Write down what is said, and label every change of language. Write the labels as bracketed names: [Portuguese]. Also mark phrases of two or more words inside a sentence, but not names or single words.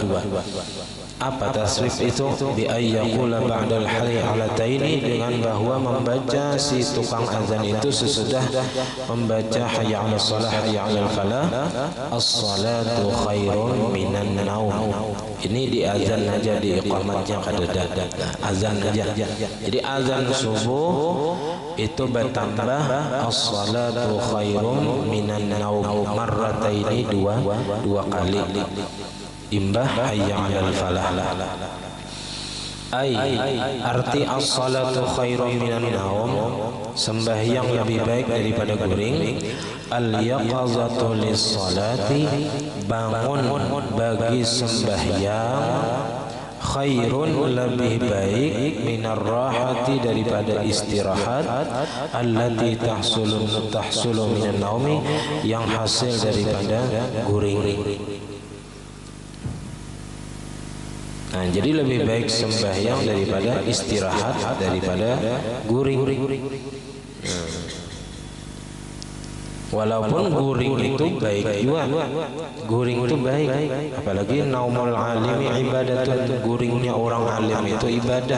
[Banjar] Apa taswib itu? [Arabic] بأن يقول بعد الحيعلتين, [Banjar] dengan bahwa membaca si tukang azan itu sesudah membaca [Arabic] حي على الصلاة حي على الفلاح, الصلاة خير من النوم. [Banjar] Ini di azan aja, di iqamatnya kada ada, azan aja. Jadi azan subuh itu bertambah [Arabic] الصلاة خير من النوم مرتين, [Banjar] dua kali imbah [Arabic] حي على الفلاح. [Banjar] arti [Arabic] الصلاة خير من النوم, [Banjar] sembahyang lebih baik daripada guring. [Arabic] اليقظة للصلاة, [Banjar] bangun bagi sembahyang, khairun lebih baik, [Arabic] من الراحة [Banjar] daripada istirahat, [Arabic] التي تحصل من النوم, [Banjar] yang hasil daripada guring. Nah, jadi lebih baik sembahyang daripada istirahat, daripada guring. Walaupun guring itu baik juga, guring itu baik, apalagi [Arabic] نوم العالم عبادة, [Banjar] guringnya orang alim itu ibadah.